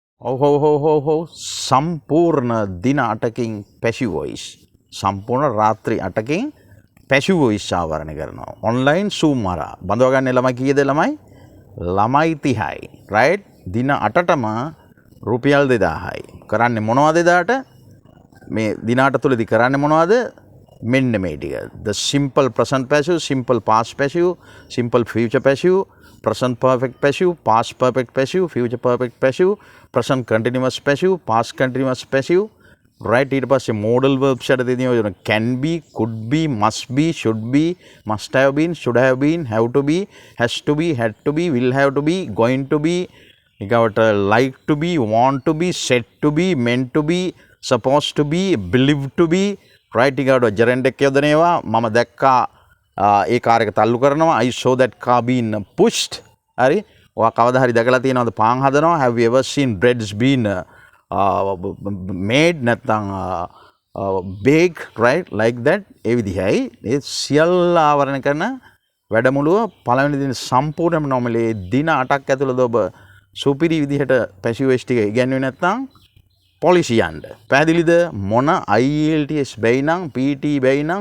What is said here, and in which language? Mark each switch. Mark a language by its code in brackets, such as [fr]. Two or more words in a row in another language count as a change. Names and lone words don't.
[si] ඔහෝ සම්පූර්ණ දින 8කින් [en] passive voice [si] සම්පූර්ණ රාත්‍රී 8කින් [en] passive voice [si] ආවරණය කරනවා ඔන්ලයින් Zoom හරහා බඳව ගන්න ළමයි කීයද ළමයි 30යි රයිට් දින 8ටම රුපියල් 2000යි කරන්නේ මොනවද එදාට මේ දින 8 තුලදී කරන්නේ මොනවද මෙන්න මේ [en] ටික the simple present passive simple past passive simple future passive present perfect passive past perfect passive future perfect passive present continuous passive past continuous passive right ඊට පස්සේ modal verbs [si] යට දෙනවා [en] can be could be must be should be must have been should have been have to be has to be had to be will have to be going to be ඊගවට like to be want to be said to be meant to be supposed to be believed to be right ඊගවට gerund [si] එක යොදනවා මම දැක්කා ඒ කාර් එක තල්ලු කරනවා [en] I saw that car being pushed [si] හරි ඔයා කවදා හරි දැකලා තියෙනවද පාන් හදනවා [en] have you ever seen breads being [si] made නැත්නම් [en] baked right like that [si] ඒ විදිහයි ඒ සියල්ල ආවරණය කරන වැඩමුළුව පළවෙනි දින සම්පූර්ණයෙන්ම නොමලේ දින 8ක් ඇතුළත ඔබ සුපිරි විදිහට [en] passive voice [si] ටික ඉගෙනුවේ නැත්නම් පොලිසි යන්න පැහැදිලිද මොන IELTS බැයි නම් PT බැයි නම්